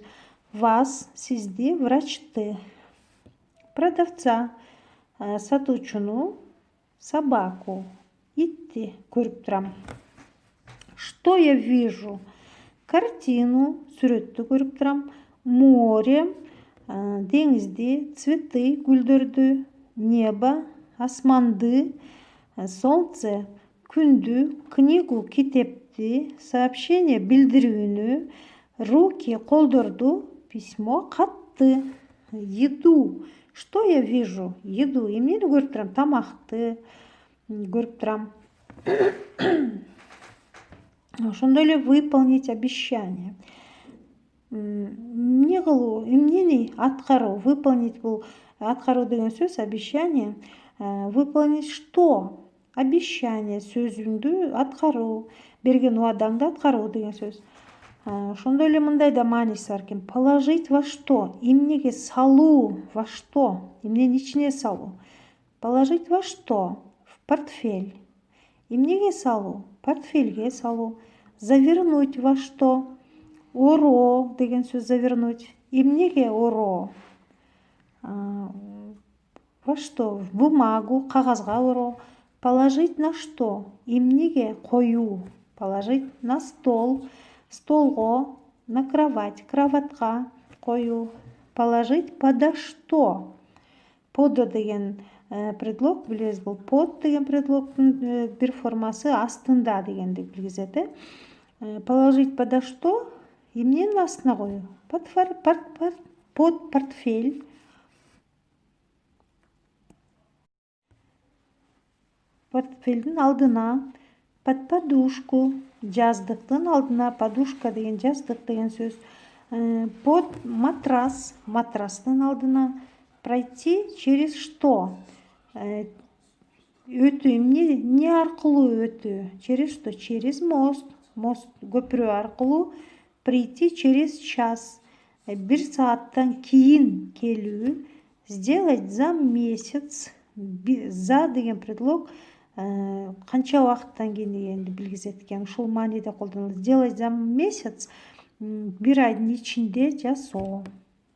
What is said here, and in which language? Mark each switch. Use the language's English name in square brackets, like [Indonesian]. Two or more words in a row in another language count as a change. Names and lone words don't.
[Kyrgyz] Вас сизди, врачты. Продавца сатуучуну, собаку, итти көрүп турам. [Russian] Что я вижу? Картину, [Kyrgyz] сүрөттү көрүп турам. [Russian] Море, деңизди, цветы, гүлдөрдү, небо, асманды, солнце, күндү, книгу, [Kyrgyz] китепти, сообщение, билдирүүнү, [Russian] руки, колдорду, письмо, катты, еду. Что я вижу? Еду. [Kyrgyz] Эмнени көрүп турам? Тамакты көрүп турам. Ошондой эле [Russian] выполнить обещание. [Kyrgyz] Эмне кылуу? Эмнени аткаруу? Выполнить бул аткаруу деген сөз, [Russian] обещание. Выполнить что? [Kyrgyz] Обещание сөзүңдү аткаруу, берген убадаңды аткаруу деген сөз. Ошондой эле мындай да мааниси бар экен. [Russian] Положить во что? [Kyrgyz] Эмнеге салуу? [Russian] Во что? [Kyrgyz] Эмненин ичине салуу? [Russian] Положить во что? В портфель. [Kyrgyz] Эмнеге салуу? Портфельге салуу. [Russian] Завернуть во что? [Kyrgyz] Оро деген сөз, завернуть. Эмнеге оро? [Russian] Во что? В бумагу, [Kyrgyz] кагазга оро. [Russian] Положить на что? [Kyrgyz] Эмнеге коюу? [Russian] Положить на стол, столго, на кровать, [Kyrgyz] кроватка коюу. [Russian] Положить подо что? [Kyrgyz] Подо деген предлог билебиз, бул под деген предлогдун бир формасы астында дегенди билгизет. [Russian] Положить подо что? [Kyrgyz] Эмненин астына коюу? [Russian] Под портфель. [Kyrgyz] портфелдин алдына, [Russian] под подушку, [Kyrgyz] жаздыктын алдына, подушка деген жаздык деген сөз. [Russian] Под матрас, [Kyrgyz] матрастын алдына. [Russian] Пройти через что? [Kyrgyz] Өтүү, эмне аркылуу өтүү? [Russian] Через что? Через мост. [Kyrgyz] Мост көпүрө аркылуу. [Russian] Прийти через час. [Kyrgyz] 1 сааттан кийин келүү. [Russian] Сделать за месяц. [Kyrgyz] За деген предлог канча убакыттан кийин дегенди билгизет экен. Ушул мааниде колдонулат. [Russian] Сделать за месяц [Kyrgyz] 1 айдын ичинде жасоо.